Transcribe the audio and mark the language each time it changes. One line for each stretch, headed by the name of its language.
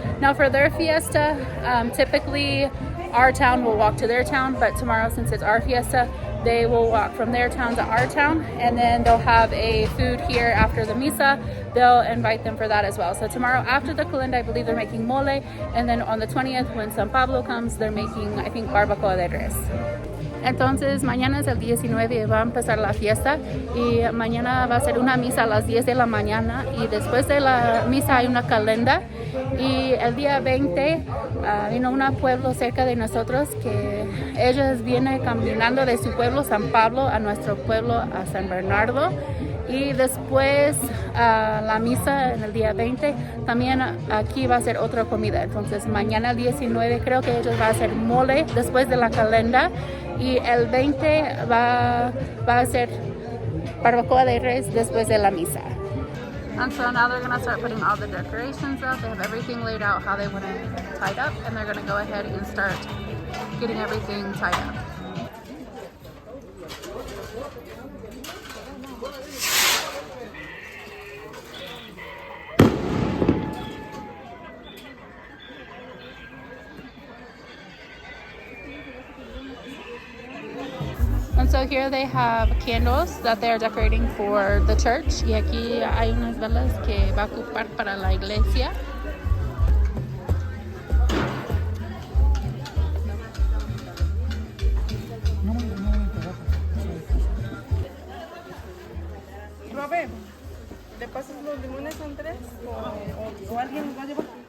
English: Now for their fiesta, typically our town will walk to their town, but tomorrow, since it's our fiesta, they will walk from their town to our town, and then they'll have a food here after the misa. They'll invite them for that as well. So tomorrow after the calenda, I believe they're making mole, and then on the 20th, when San Pablo comes, they're making, I think,
Spanish: barbacoa de res. Entonces mañana es el 19 y va a empezar la fiesta, y mañana va a ser una misa a las 10 de la mañana, y después de la misa hay una calenda, y el día 20 vino un pueblo cerca de nosotros que ellos vienen caminando de su pueblo San Pablo a nuestro pueblo a San Bernardo, y después la misa en el día 20 también aquí va a ser otra comida. Entonces mañana el 19 creo que ellos van a hacer mole después de la calenda, y el 20 va a ser barbacoa de res después de la misa.
English: And so now they're going to start putting all the decorations up. They have everything laid out how they want it tied up, and they're going to go ahead and start getting everything tied up. And so here they have candles that they're decorating for the church.
Spanish: Y aquí hay unas velas que va a ocupar para la iglesia. Robert, ¿le pasas los limones son 3 o alguien los va a llevar?